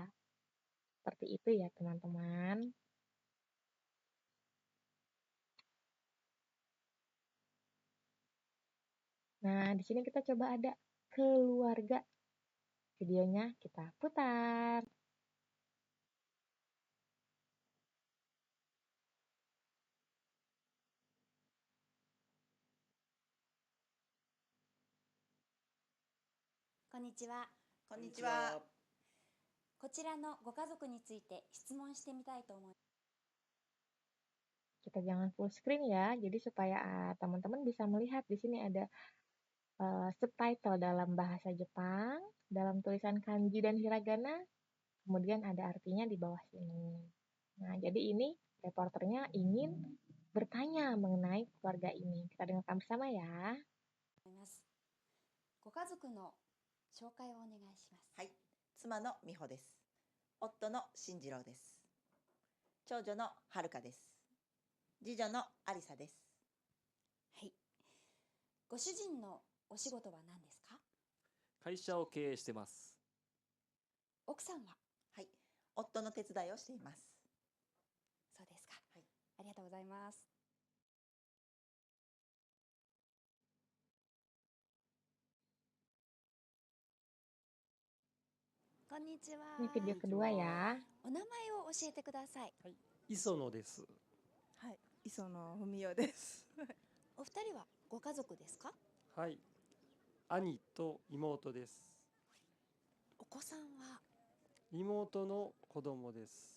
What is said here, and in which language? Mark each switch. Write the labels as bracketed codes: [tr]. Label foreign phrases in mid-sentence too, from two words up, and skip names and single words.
[id] Seperti itu ya teman-teman. Nah, di sini kita coba ada keluarga. Videonya kita putar. [ja] こんにちは。こんにちは。こちらのご家族について質問してみたいと思います。 [id] Kita jangan [en] full screen [id] ya, jadi supaya teman-teman bisa melihat di sini ada subtitle dalam bahasa Jepang, dalam tulisan kanji dan hiragana, kemudian ada artinya di bawah sini. Nah, jadi ini reporternya ingin bertanya mengenai keluarga ini. Kita dengarkan bersama ya. [ja] ご家族の紹介をお願いします。はい、妻の美穂です。夫の進次郎です。長女の遥です。次女のありさです。はい。ご主人のお仕事は何ですか？会社を経営してます。奥さんは？はい、夫の手伝いをしています。そうですか。はい、ありがとうございます。こんにちは。 [id] Ini video kedua ya. [ja] お名前を教えてください。はい、磯野です。はい、磯野文代です。お二人はご家族ですか？はい、兄と妹です。お子さんは？妹の子供です。